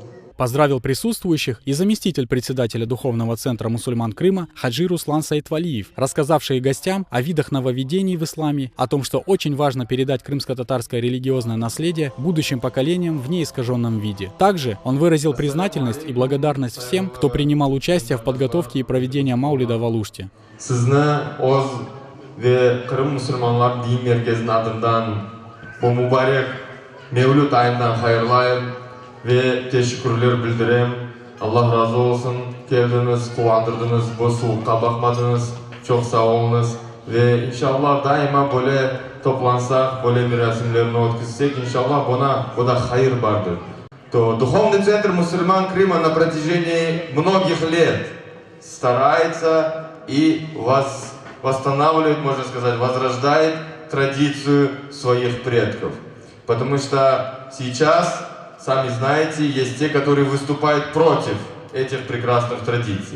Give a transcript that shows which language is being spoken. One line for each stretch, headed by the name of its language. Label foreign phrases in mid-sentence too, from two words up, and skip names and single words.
Russian: Поздравил присутствующих и заместитель председателя Духовного центра мусульман Крыма Хаджи Руслан Саидвалиев, рассказавший гостям о видах нововведений в исламе, о том, что очень важно передать крымско-татарское религиозное наследие будущим поколениям в неискаженном виде. Также он выразил признательность и благодарность всем, кто принимал участие в подготовке и проведении маулида в Алуште.
Crimean Tatar: Ve teşekkürler bildirem. Allah razı olsun. Geldiniz, kuvandırdınız, bu soğukta bakmadınız. Çok sağ olunuz. Ve inşallah daima böyle toplansak, böyle bir resimlerini ötküzsek, inşallah bu da hayır vardır.
Russian: Духовный центр мусульман Крыма на протяжении многих лет старается и восстанавливает, можно сказать, возрождает традицию своих предков. Потому что сейчас, сами знаете, есть те, которые выступают против этих прекрасных традиций.